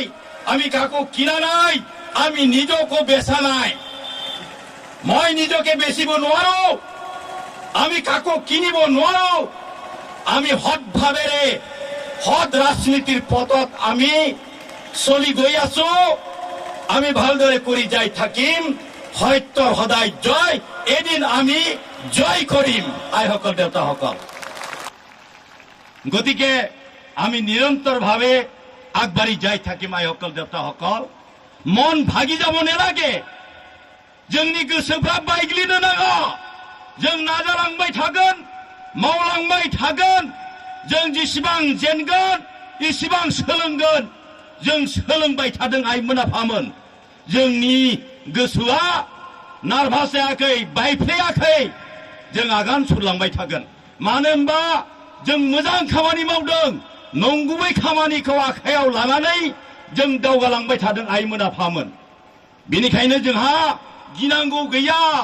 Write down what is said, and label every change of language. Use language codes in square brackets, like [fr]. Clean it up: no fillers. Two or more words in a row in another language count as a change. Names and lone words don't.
[as] আমি কাকো কিনা নাই আমি নিজকো বেচা নাই মই নিজকে বেচিব নোৱাৰো আমি কাকো কিনিব নোৱাৰো আমি সৎভাৱেৰে সৎ ৰাজনীতিৰ পথত আমি চলি গৈ আছো আমি ভালদৰে কৰি যাই থাকিম সত্যৰ সদায় জয় এদিন আমি জয় কৰিম আইসকল দেউতাসকল গতিকে আমি নিৰন্তৰভাৱে আগবাঢ়ি যাই থাকিম আইসকল দেউতাসকল মন ভাগি যাব নালাগে [brx] जोंनि गोसोफ्रा बायग्लिनो नाङा जों नाजालांबाय थागोन मावलांबाय थागोन जों जेसेबां जेनगोन एसेबां सोलोंगोन जों सोलोंबाय थादों आइमोन आफामोन जोंनि गोसोआ नार्भास जायाखै बायफ्लेयाखै जों आगान सुरलांबाय थागोन मानो होनबा जों मोजां खामानि मावदों नंगुबै खामानिखौ आखायाव लानानै जों दावगालांबाय थादों आइमोन आफामोन बेनिखायनो जोंहा गिनांगौ गैया